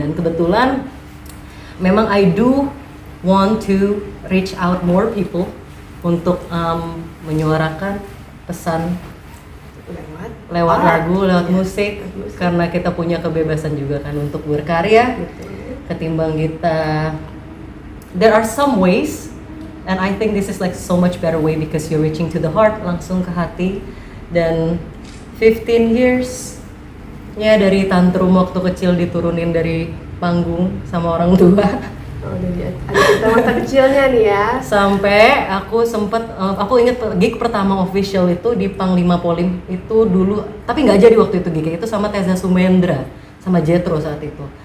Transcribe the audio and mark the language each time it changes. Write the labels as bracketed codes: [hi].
[id] Dan kebetulan memang [en] I do want to reach out more people [id] untuk menyuarakan pesan lewat lagu, lewat musik, karena kita punya kebebasan juga kan untuk berkarya. Ketimbang kita, [en] there are some ways, and I think this is like so much better way because you're reaching to the heart, [id] langsung ke hati. Dan [en] 15 years [id] ya, dari tantrum waktu kecil diturunin dari panggung sama orang tua. Oh, ada cerita masa kecilnya nih ya. Sampai aku sempet, aku inget gig pertama official itu di Panglima Polim itu dulu, tapi nggak jadi waktu itu gig itu sama Teza Sumendra sama Jetro saat itu.